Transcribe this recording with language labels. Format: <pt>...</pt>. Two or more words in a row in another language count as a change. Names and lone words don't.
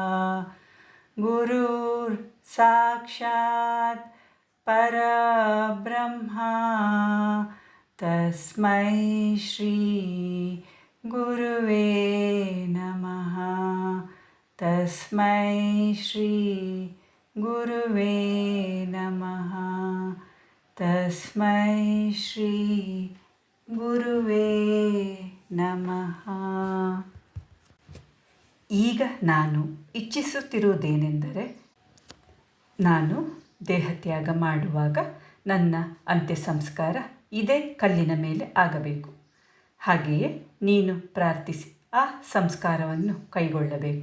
<sa>ಗುರುರ್ ಸಾಕ್ಷಾತ್ ಪರಬ್ರಹ್ಮ ತಸ್ಮೈ ಶ್ರೀ ಗುರುವೇ ನಮಃ. ತಸ್ಮೈ ಶ್ರೀ ಗುರುವೇ ನಮಃ. ತಸ್ಮೈ ಶ್ರೀ ಗುರುವೇ ನಮಃ.</sa> <kn>ಈಗ ನಾನು ಇಚ್ಛಿಸುತ್ತಿರುವುದೇನೆಂದರೆ, ನಾನು ದೇಹತ್ಯಾಗ ಮಾಡುವಾಗ ನನ್ನ ಅಂತ್ಯ ಸಂಸ್ಕಾರ ಇದೇ ಕಲ್ಲಿನ ಮೇಲೆ ಆಗಬೇಕು. ಹಾಗೆಯೇ ನೀನು ಪ್ರಾರ್ಥಿಸಿ ಆ ಸಂಸ್ಕಾರವನ್ನು ಕೈಗೊಳ್ಳಬೇಕು.</kn>